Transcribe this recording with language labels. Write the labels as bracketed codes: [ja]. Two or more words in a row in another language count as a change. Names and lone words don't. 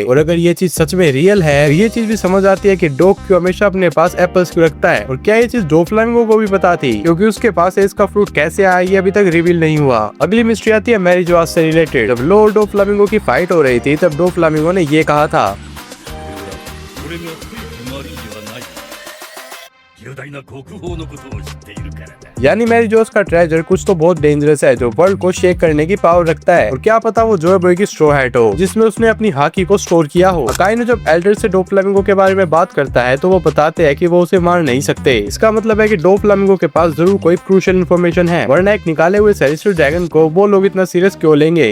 [hi] और अगर ये चीज सच में रियल है तो ये चीज भी समझ आती है कि डॉग क्यों हमेशा अपने पास एप्पल्स क्यों रखता है। और क्या ये चीज डोफ्लामिंगो को भी पता थी? क्योंकि उसके पास एज का फ्रूट कैसे आया ये अभी तक रिवील नहीं हुआ। अगली मिस्ट्री आती है मैरी जोआस से रिलेटेड। जब लो और डोफ्लामिंगो की फाइट हो रही थी तब डोफ्लामिंगो ने ये कहा था, [ja] 俺がつい隣ではない。重大な国宝のことを知っているからだ。 [hi] यानी मैरी जोस का ट्रेजर कुछ तो बहुत डेंजरस है जो वर्ल्ड को शेक करने की पावर रखता है। और क्या पता वो जोय बॉय की स्ट्रॉ हैट हो जिसमें उसने अपनी हाकी को स्टोर किया हो। अकाइनु जब एल्डर से डोफ्लामिंगो के बारे में बात करता है तो वो बताते हैं कि वो उसे मार नहीं सकते। इसका मतलब है कि डोफ्लामिंगो के पास जरूर कोई [en] crucial information [hi] है, वरना एक निकाले हुए सेलेस्टियल ड्रैगन को वो लोग इतना सीरियस क्यों लेंगे।